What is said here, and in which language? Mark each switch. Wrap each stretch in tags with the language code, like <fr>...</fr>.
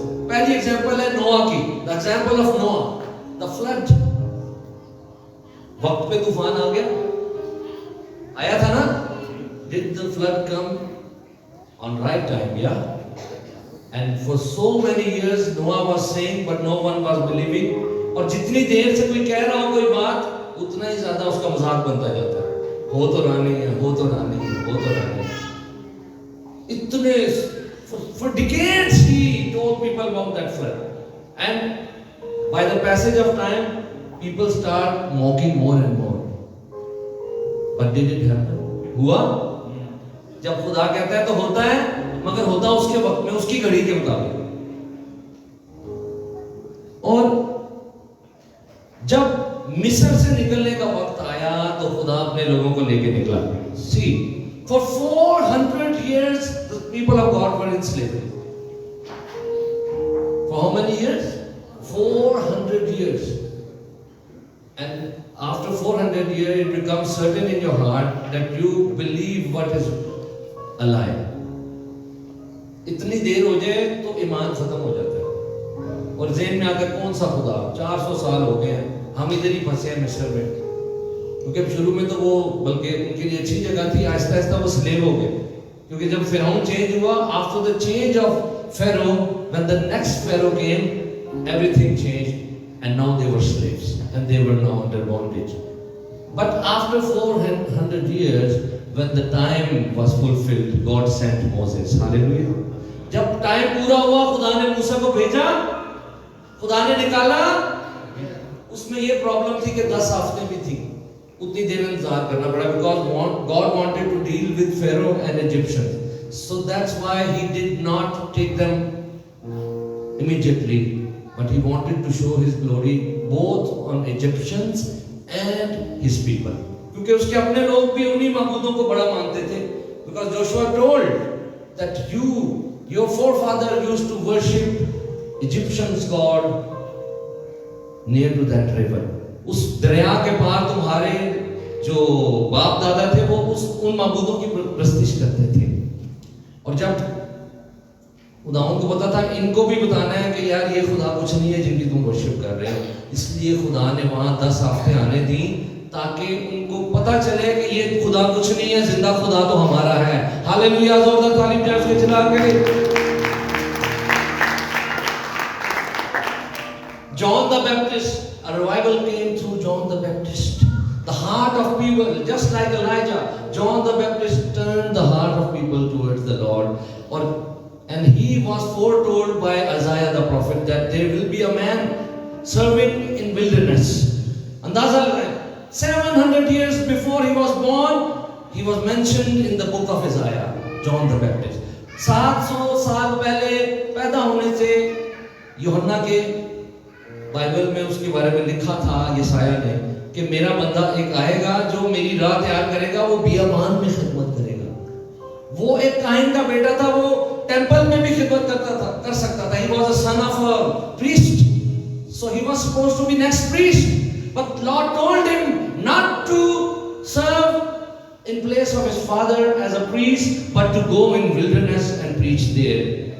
<hi>पहली एग्जाम्पल है नोआ की.</hi> <en>The example of Noah, the flood.</en> <hi>वक्त पे तूफान आ गया, आया था ना?</hi> <en>Did the flood come on right time? Yeah. And for so many years Noah was saying, but no one was believing.</en> <hi>और जितनी देर से कोई कह रहा हो कोई बात, उतना ही ज्यादा उसका मजाक बनता जाता है. हो तो रानी है, हो तो रानी है, हो तो रानी है. इतने</hi> <en>for decades he told people about that flood, and by the passage of time people start mocking more and more. But did it happen?</en> <hi>हुआ? जब खुदा कहता है तो होता है, मगर होता उसके वक्त में, उसकी घड़ी के मुताबिक. और जब मिस्र से निकलने का वक्त आया तो खुदा अपने लोगों को लेके निकला.</hi> <en>See, for 400 years the people of God were in slavery. For how many years? 400 years. And after 400 years it becomes certain in your heart that you believe what is a lie.</en> <hi>इतनी देर हो जाए तो ईमान खत्म हो जाता है और ज़हन में आता है कौन सा खुदा. 400 साल हो गए हैं, हम इधर ही फंसे हैं मिस्र में. क्योंकि शुरू में तो वो बल्कि उनके लिए अच्छी जगह थी, आहिस्ता आहिस्ता वो स्लेव हो गए. क्योंकि जब फिरौन चेंज हुआ,</hi> <en>After the change of Pharaoh, when the next Pharaoh came, everything changed and now they were slaves and they were now under bondage. But after 400 years, when the time was fulfilled, God sent Moses. Hallelujah.</en> <hi>जब time पूरा हुआ, खुदा ने मूसा को भेजा, खुदा ने निकाला. उसमें ये प्रॉब्लम थी कि 10 आफतें भी थी, उतनी देर इंतजार करना पड़ा.</hi> <en>Because God wanted to deal with Pharaoh and Egyptians. So that's why He did not take them immediately, but He wanted to show His glory both on Egyptians and His people.</en> <hi>क्योंकि उसके अपने लोग भी उन्हीं माबूदों को बड़ा मानते थे.</hi> <en>Because Joshua told that your forefather used to worship Egyptians God near to that river.</en> <hi>उस दरिया के पार तुम्हारे जो बाप दादा थे वो उन माबूदों की प्रस्तिश करते थे. और जब खुदाओं को पता था इनको भी बताना है कि यार ये खुदा कुछ नहीं है जिनकी तुम वर्शिप कर रहे हो, इसलिए खुदा ने वहां 10 आफतें आने दी ताकि उनको पता चले कि ये खुदा कुछ नहीं है, जिंदा खुदा तो हमारा है. हालेलुया. जोरदार तालीम जाए चला के.</hi> <en>John the Baptist, a revival came through John the Baptist. The heart of people, just like Elijah, John the Baptist turned the heart of people towards the Lord. And he was foretold by Isaiah the prophet that there will be a man serving in wilderness.</en> <hi>Andaza लगाएं,</hi> <en>700 years before he was born, he was mentioned in the book of Isaiah, John the Baptist.</en> <hi>700 साल पहले पैदा होने से यूहन्ना के Bible में उसके बारे में लिखा था यशायाह ने कि मेरा बंदा एक आएगा जो मेरी राह तैयार करेगा, वो बियाबान में खिदमत करेगा. वो एक काहिन का बेटा था, वो टेंपल में भी खिदमत कर सकता था.</hi> <en>He was a son of a priest, so he was supposed to be next priest. But Lord told him not to serve in place of his father as a priest, but to go in wilderness and preach there.</en>